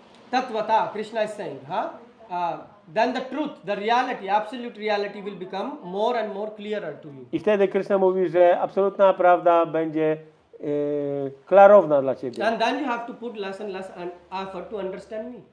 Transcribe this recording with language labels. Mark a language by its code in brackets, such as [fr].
[en] Tattvata, Krishna is saying, then the truth, the reality, absolute reality will become more and more clearer to you. [pl] i wtedy Krishna mówi, że absolutna prawda będzie klarowna dla ciebie. [en] And then you have to put less and less effort to understand me.